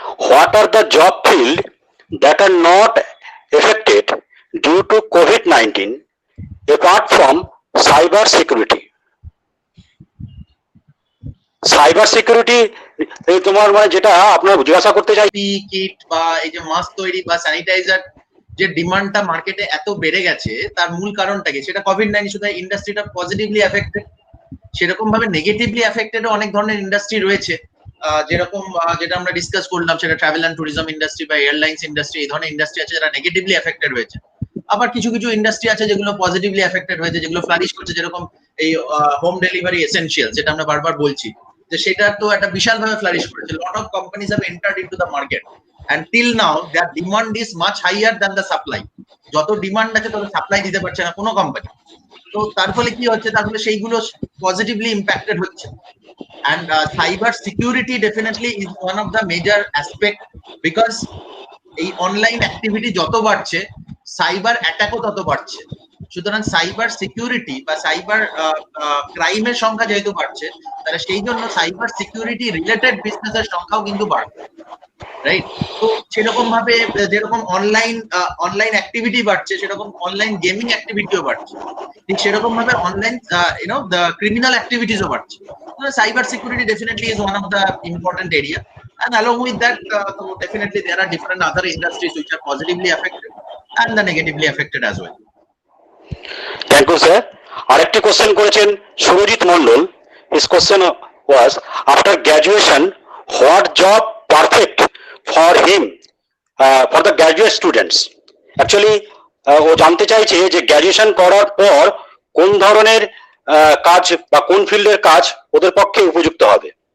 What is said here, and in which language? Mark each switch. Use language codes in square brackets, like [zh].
[en] What are the job field that are not affected due to COVID-19 apart from cyber security? [bn] Cyber security তোমার মানে যেটা আপনার জিজ্ঞাসা করতে চাই, কিট বা এই যে মাস্ক তৈরি বা স্যানিটাইজার যে ডিমান্ডটা মার্কেটে এত বেড়ে গেছে তার মূল কারণটা কি? সেটা কোভিড-19 শুধু ইন্ডাস্ট্রিটা পজিটিভলি এফেক্টেড, সেরকম ভাবে নেগেটিভলি এফেক্টেড অনেক ধরনের ইন্ডাস্ট্রি রয়েছে। যেরকম যেটা আমরা ডিসকাস করলাম, সেটা ট্রাভেল অ্যান্ড ট্যুরিজম ইন্ডাস্ট্রি বা এয়ারলাইন্স ইন্ডাস্ট্রি, এই ধরনের ইন্ডাস্ট্রি আছে যারা নেগেটিভলি এফেক্টেড হয়েছে। আবার কিছু কিছু ইন্ডাস্ট্রি আছে যেগুলো পজিটিভলি এফেক্টেড হয়েছে, যেগুলো ফ্লারিশ করছে, যেরকম এই হোম ডেলিভারি এসেনশিয়াল, যেটা আমরা বারবার বলছি যে সেটা তো একটা বিশাল ভাবে ফ্লারিশ করেছে। [en] Lot of companies have entered into the market and till now their demand is much higher than the supply. [bn] যত ডিমান্ড আছে তত সাপ্লাই দিতে পারছে না কোনো কোম্পানি। তো তার ফলে কি হচ্ছে, তার ফলে সেইগুলো পজিটিভলি ইম্প্যাক্টেড হচ্ছে। [en] and cyber security definitely is one of the major aspect, because [bn] এই অনলাইন অ্যাক্টিভিটি যত বাড়ছে সাইবার অ্যাটাকও তত বাড়ছে। সুতরাং সাইবার সিকিউরিটি বা সাইবার ক্রাইমের সংখ্যা যেহেতু বাড়ছে, তাহলে সেই জন্য সাইবার সিকিউরিটি রিলেটেড বিজনেসের সংখ্যাও কিন্তু বাড়বে, রাইট? তো সেরকম ভাবে যেরকম অনলাইন অ্যাক্টিভিটি বাড়ছে, সেরকম অনলাইন গেমিং অ্যাক্টিভিটিও বাড়ছে, ঠিক সেরকম ভাবে অনলাইন দ্য ক্রিমিনাল অ্যাক্টিভিটিসও বাড়ছে। [en] Cyber security definitely is one of the important area, and along with that definitely there are different other industries which are positively affected and the negatively affected as well. Thank you sir. [bn] আরেকটি question করেছেন [en] Surajit Mondal. His question was, after graduation what job perfect for him for the graduate students. [bn] Actually ও জানতে চাইছে যে graduation করার পর কোন ধরনের কাজ বা কোন ফিল্ডের কাজ ওদের পক্ষে উপযুক্ত হবে।